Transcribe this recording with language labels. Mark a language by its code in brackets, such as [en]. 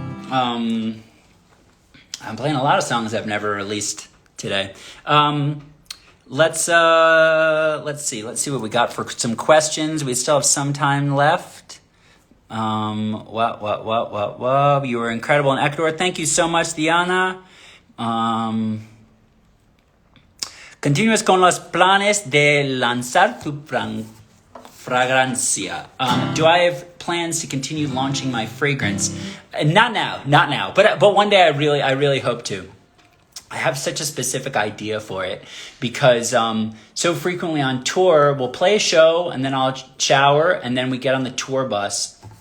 [en] I'm playing a lot of songs I've never released today. Let's see what we got for some questions. We still have some time left. What? You were incredible in Ecuador. Thank you so much, Diana. [es] Continúas con los planes de lanzar tu fragancia. [en] Do I have plans to continue launching my fragrance? Not now. But one day I really hope to. I have such a specific idea for it because so frequently on tour, we'll play a show and then I'll shower and then we get on the tour bus.